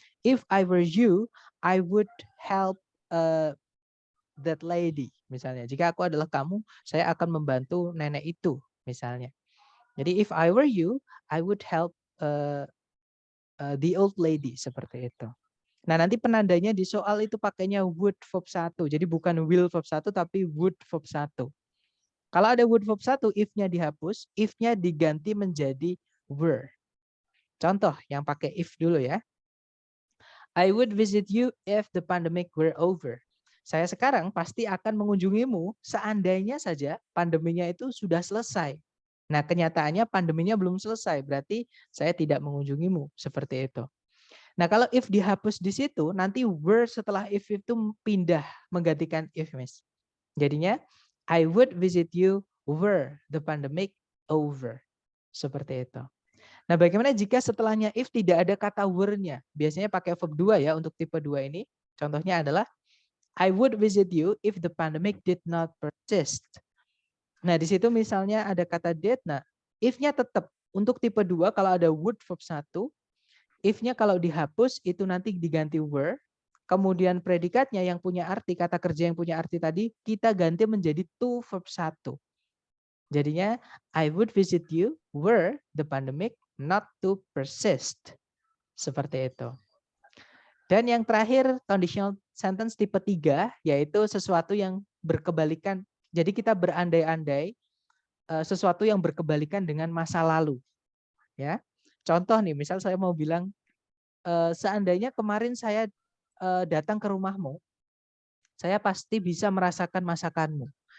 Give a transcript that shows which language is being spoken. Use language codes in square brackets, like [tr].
[en] If I were you, I would help that lady, [id] misalnya. Jika aku adalah kamu, saya akan membantu nenek itu, misalnya. Jadi [en] if I were you, I would help the old lady, [id] seperti itu. Nah, nanti penandanya di soal itu pakainya would verb 1. Jadi bukan will verb 1 tapi would verb 1. Kalau ada would verb 1, if-nya dihapus, if-nya diganti menjadi were. Contoh yang pakai if dulu ya. [en] I would visit you if the pandemic were over. [id] Saya sekarang pasti akan mengunjungimu seandainya saja pandeminya itu sudah selesai. Nah, kenyataannya pandeminya belum selesai, berarti saya tidak mengunjungimu, seperti itu. Nah, kalau if dihapus di situ, nanti were setelah if itu pindah menggantikan if, Miss. Jadinya [en] I would visit you were the pandemic over. [id] Seperti itu. Nah, bagaimana jika setelahnya if tidak ada kata were-nya? Biasanya pakai verb 2 ya untuk tipe 2 ini. Contohnya adalah [en] I would visit you if the pandemic did not persist. [id] Nah, di situ misalnya ada kata did, nah if-nya tetap untuk tipe 2 kalau ada would verb 1, If-nya kalau dihapus itu nanti diganti were. Kemudian predikatnya yang punya arti, kata kerja yang punya arti tadi, kita ganti menjadi to verb 1. Jadinya, [en] I would visit you were the pandemic not to persist. [id] Seperti itu. Dan yang terakhir, conditional sentence tipe 3, yaitu sesuatu yang berkebalikan. Jadi kita berandai-andai sesuatu yang berkebalikan dengan masa lalu. Ya, contoh nih, misal saya mau bilang, seandainya kemarin saya datang ke rumahmu, saya pasti bisa merasakan masakanmu.